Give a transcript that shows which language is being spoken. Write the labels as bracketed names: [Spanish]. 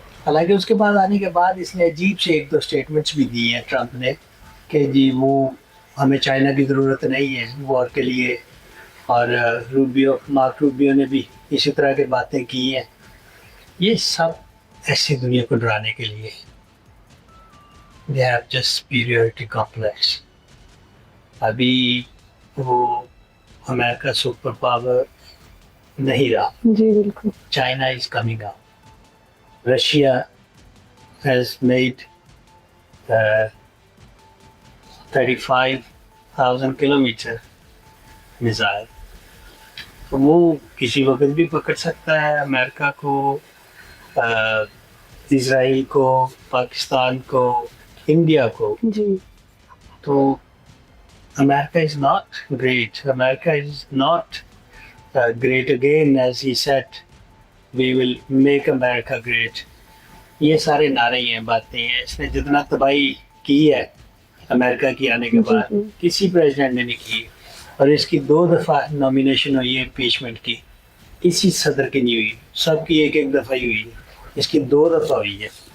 [Urdu] حالانکہ اس کے بعد آنے کے بعد اس نے عجیب سے 1-2 اسٹیٹمنٹس بھی دی ہیں ٹرمپ نے کہ جی وہ ہمیں چائنا کی ضرورت نہیں ہے وار کے لیے. اور مارک روبیو نے بھی اسی طرح کی باتیں کی ہیں. یہ سب ایسی دنیا کو ڈرانے کے لیے. [English] They have just superiority complex. [Urdu] ابھی وہ امریکہ سپر پاور نہیں رہا. جی بالکل. [English] China is coming out. Russia has made 35,000 kilometre missile. [Urdu] تو وہ کسی وقت بھی پکڑ سکتا ہے امریکہ کو، اسرائیل کو، پاکستان کو، انڈیا کو. جی [English] تو امریکہ is not great. امریکہ is not great again as he said we will make America great. [Urdu] یہ سارے نعرے ہیں، باتیں ہیں. اس نے جتنا تباہی کی ہے امریکہ کی آنے کے بعد کسی پریزیڈنٹ نے نہیں کی. اور اس کی 2 دفعہ نامینیشن ہوئی ہے امپیچمنٹ کی، کسی صدر کی نہیں ہوئی. سب کی ایک دفعہ ہی ہوئی ہے، اس کی 2 دفعہ ہوئی ہے.